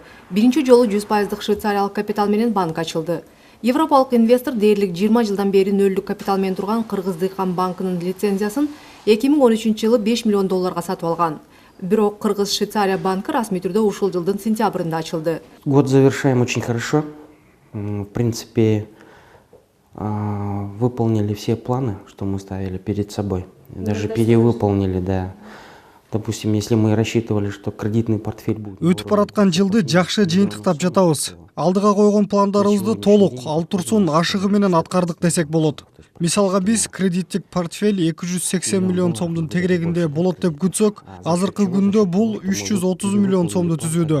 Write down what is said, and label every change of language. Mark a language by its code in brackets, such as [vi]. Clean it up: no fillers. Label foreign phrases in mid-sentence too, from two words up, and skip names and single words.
[ky] Биринчи жолу 100% швейцариялык капитал менен банк ачылды. Европалык инвестор дээрлик 20 жылдан бери нөлдүк капитал менен турган Кыргыз Дыйкан банкынын лицензиясын 2013-жылы 5 миллион долларга сатып алган. Бирок Кыргыз Швейцария банкы расмий түрдө ушул жылдын сентябрында ачылды. [ru] Год завершаем очень хорошо. В принципе, выполнили все планы, что мы ставили перед собой. Даже перевыполнили, да. Допустим, если мы рассчитывали, что кредитный портфель будет... [ky] Өтүп бараткан жылды жакшы жыйынтыктап жатабыз. Алдыга койгон пландарыбызды толук, ал турсун ашыгы менен аткардык десек болот. Мисалга биз кредиттик портфель 280 миллион сомдун тегерегинде болот деп күтсөк, азыркы күндө бул 330 миллион сомду түзүүдө.